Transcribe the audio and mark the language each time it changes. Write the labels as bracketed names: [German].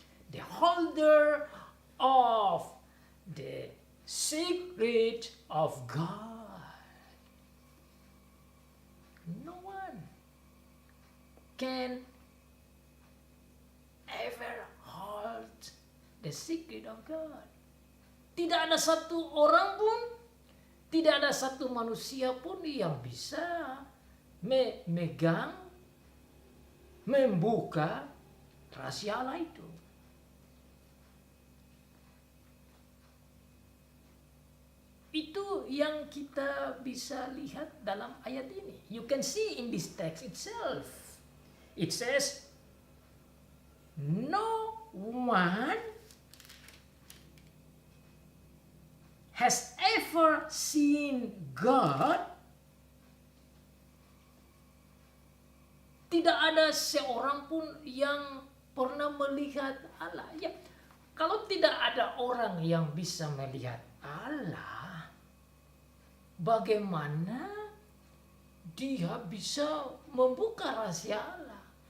[English] The holder of the secret of God. No one can ever hold the secret of God. [Indonesian] Tidak ada satu orang pun, tidak ada satu manusia pun yang bisa memegang, membuka rahasia Allah itu. Itu yang kita bisa lihat dalam ayat ini. [English] You can see in this text itself. It says, no one has ever seen God. [Indonesian] Tidak ada seorang pun yang pernah melihat Allah. Ya, kalau tidak ada orang yang bisa melihat Allah, bagaimana dia bisa membuka rahasia Allah?